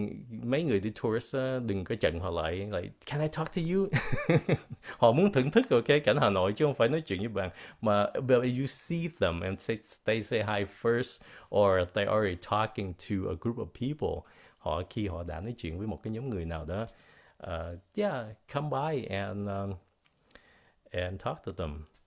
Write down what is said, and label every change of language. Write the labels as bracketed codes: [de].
[vi] Mấy người đi tourist đừng có chặn họ lại, [en] like, can I talk to you? [vi] Họ muốn thưởng thức cảnh Hà Nội chứ không phải nói chuyện với bạn. [en] Mà but you see them and they say hi first, or they already talking to a group of people. [vi] Khi họ đã nói chuyện với một cái nhóm người nào đó, yeah, [en] come by and talk to them.